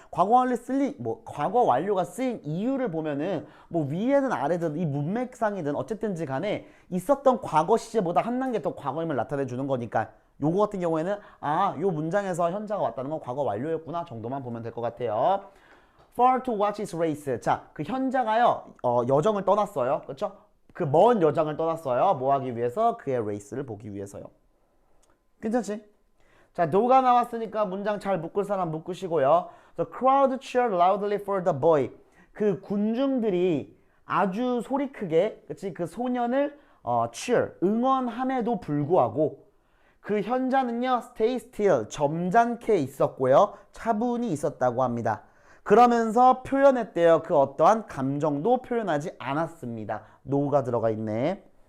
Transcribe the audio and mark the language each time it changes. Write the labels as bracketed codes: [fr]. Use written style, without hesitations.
[ko] 과거 완료가 쓰인 이유를 보면은 위에든 아래든 이 문맥상이든 어쨌든지 간에 있었던 과거 시제보다 한 단계 더 과거임을 나타내 주는 거니까 요거 같은 경우에는 요 문장에서 현자가 왔다는 건 과거 완료였구나 정도만 보면 될 것 같아요. [en] For to watch his race. [ko] 자, 그 현자가요, 여정을 떠났어요. 그렇죠? 그 먼 여정을 떠났어요. 뭐 하기 위해서? 그의 레이스를 보기 위해서요. 괜찮지? 자, do가 나왔으니까 문장 잘 묶을 사람 묶으시고요. [en] The crowd cheered loudly for the boy. [ko] 그 군중들이 아주 소리 크게, 그치? 그 소년을 cheer, 응원함에도 불구하고 그 현자는요, [en] stay still, [ko] 점잖게 있었고요. 차분히 있었다고 합니다. 그러면서 표현했대요. 그 어떠한 감정도 표현하지 않았습니다. no가 들어가 있네.